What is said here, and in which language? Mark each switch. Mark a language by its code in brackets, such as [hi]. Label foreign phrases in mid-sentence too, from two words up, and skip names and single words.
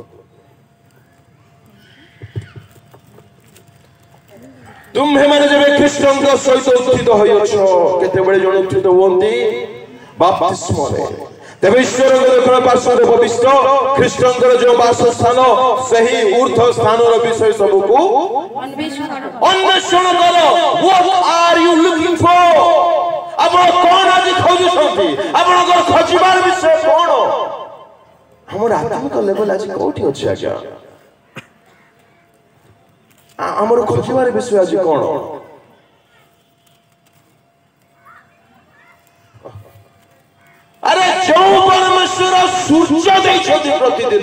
[or] ତୁମ୍ଭେମାନେ ଯେବେ ଖ୍ରୀଷ୍ଟଙ୍କ ସହିତ ଉତ୍ଥିତ ହୋଇଅଛ, କେତେବେଳେ ଜଣେ ଉତ୍ଥିତ ହୁଅନ୍ତି? ବାପ୍ତିସ୍ମରେ। ତେବେ ଈଶ୍ୱରଙ୍କ ଦକ୍ଷିଣ ପାର୍ଶ୍ୱରେ ଭବିଷ୍ଠ ଖ୍ରୀଷ୍ଟଙ୍କର ଯେଉଁ ବାସସ୍ଥାନ, ସେହି ଊର୍ଦ୍ଧ୍ୱ ସ୍ଥାନର ବିଷୟ ସବୁକୁ ଅନ୍ୱେଷଣ କର। [en] What are you looking for? [or] ଆପଣ କଣ ଆଜି ଖୋଜୁଛନ୍ତି? ଆପଣଙ୍କର ଖୋଜିବାର ବିଷୟ କଣ? ଆମର ଆତ୍ମିକ ଲେଭେଲ ଆଜି କୋଉଠି ଅଛି ଆଜ୍ଞା? ଆମର ଖୋଜିବାର ବିଷୟ ଆଜି କଣ? ଆରେ ଯେଉଁ ପରମେଶ୍ୱର ସୂର୍ଯ୍ୟ ଦେଇଛନ୍ତି ପ୍ରତିଦିନ,